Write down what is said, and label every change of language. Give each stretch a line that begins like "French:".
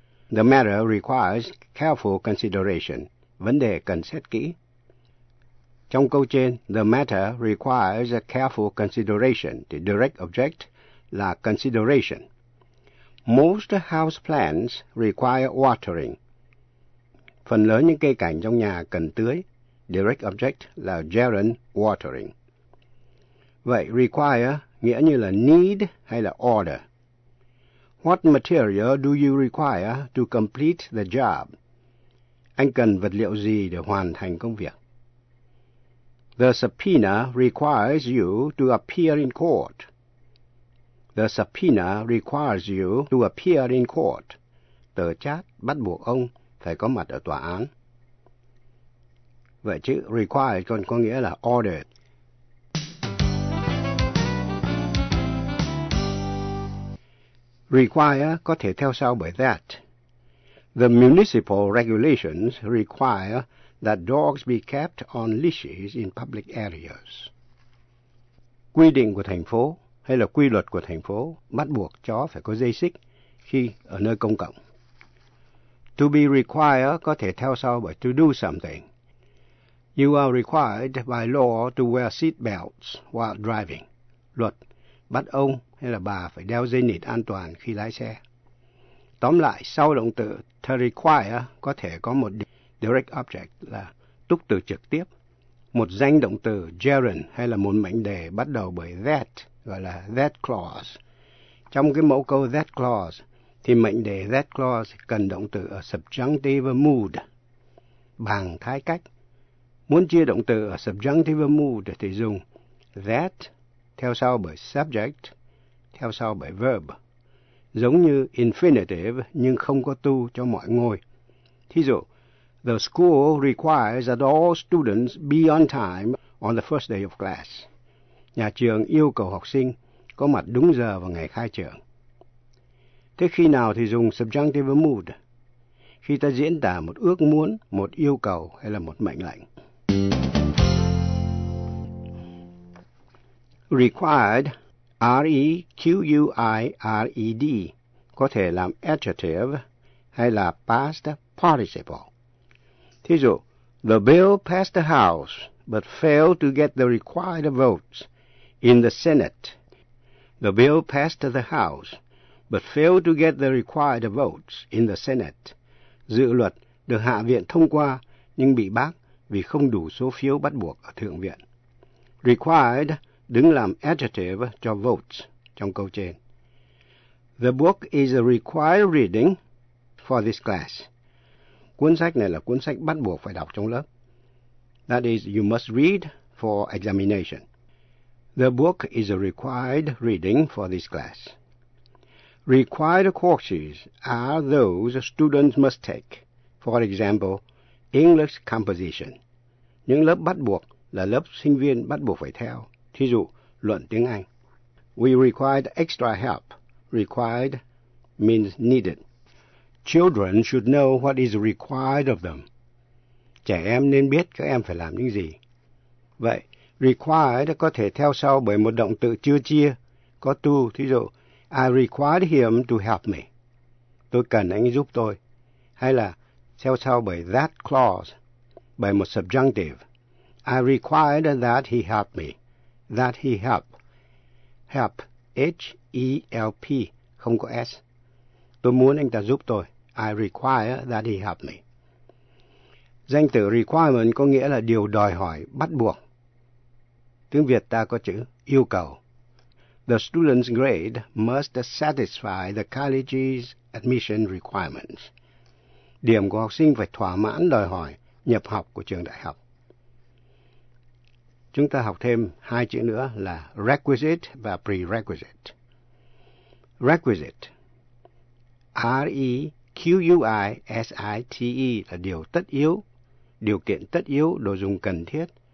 English: The matter requires careful consideration.
Vietnamese: Vấn đề cần xét kỹ. Trong câu trên
English: The matter requires a careful consideration. The direct object là consideration. Most house plants require watering.
Vietnamese: Phần lớn những cây cảnh trong nhà cần tưới.
English: Direct object là gerund watering.
Vietnamese: Vậy require nghĩa như là need hay là order.
English: What material do you require to complete the job?
Vietnamese: Anh cần vật liệu gì để hoàn thành công việc?
English: The subpoena requires you to appear in court. The subpoena requires you to appear in court.
Vietnamese: Tờ chát bắt buộc ông phải có mặt ở tòa án. Vậy chữ required còn có nghĩa là ordered. Require có thể theo sau bởi that.
English: The municipal regulations require that dogs be kept on leashes in public areas.
Vietnamese: Quy định của thành phố hay là quy luật của thành phố bắt buộc chó phải có dây xích khi ở nơi công cộng. To be required có thể theo sau bởi to do something.
English: You are required by law to wear seat belts while driving.
Vietnamese: Luật bắt ông hay là bà phải đeo dây nịt an toàn khi lái xe. Tóm lại, sau động từ to require có thể có một direct object là túc từ trực tiếp, một danh động từ gerund hay là một mệnh đề bắt đầu bởi that, gọi là that clause. Trong cái mẫu câu that clause thì mệnh đề that clause cần động từ ở subjunctive mood bằng thái cách. Muốn chia động từ ở subjunctive mood thì dùng that theo sau bởi subject theo sau bởi verb, giống như infinitive nhưng không có to cho mọi ngôi. Thí dụ,
English: the school requires that all students be on time on the first day of class.
Vietnamese: Nhà trường yêu cầu học sinh có mặt đúng giờ vào ngày khai trường. Thế khi nào thì dùng subjunctive mood? Khi ta diễn tả một ước muốn, một yêu cầu hay là một mệnh lệnh. Required, R-E-Q-U-I-R-E-D, có thể làm adjective hay là past participle. Thí dụ,
English: the bill passed the House but failed to get the required votes in the Senate. The bill passed the House but failed to get the required votes in the Senate.
Vietnamese: Dự luật được Hạ viện thông qua nhưng bị bác vì không đủ số phiếu bắt buộc ở Thượng viện. Required đứng làm adjective cho votes trong câu trên.
English: The book is a required reading for this class.
Vietnamese: Cuốn sách này là cuốn sách bắt buộc phải đọc trong lớp.
English: That is, you must read for examination. The book is a required reading for this class. Required courses are those students must take. For example, English composition.
Vietnamese: Những lớp bắt buộc là lớp sinh viên bắt buộc phải theo. Thí dụ, luận tiếng Anh.
English: We required extra help. Required means needed. Children should know what is required of them.
Vietnamese: Trẻ em nên biết các em phải làm những gì. Vậy, required có thể theo sau bởi một động từ chưa chia, có to. Thí dụ,
English: I required him to help me.
Vietnamese: Tôi cần anh giúp tôi. Hay là theo sau bởi that clause, bởi một subjunctive.
English: I required that he help me. That he help.
Vietnamese: Help, H-E-L-P, không có S. Tôi muốn anh ta giúp tôi.
English: I require that he help me.
Vietnamese: Danh từ requirement có nghĩa là điều đòi hỏi, bắt buộc. Tiếng Việt ta có chữ yêu cầu.
English: The student's grade must satisfy the college's admission requirements.
Vietnamese: Điểm của học sinh phải thỏa mãn đòi hỏi nhập học của trường đại học. Chúng ta học thêm hai chữ nữa là requisite và prerequisite. Requisite, R-E-Q-U-I-S-I-T-E là điều tất yếu, điều kiện tất yếu, đồ dùng cần thiết.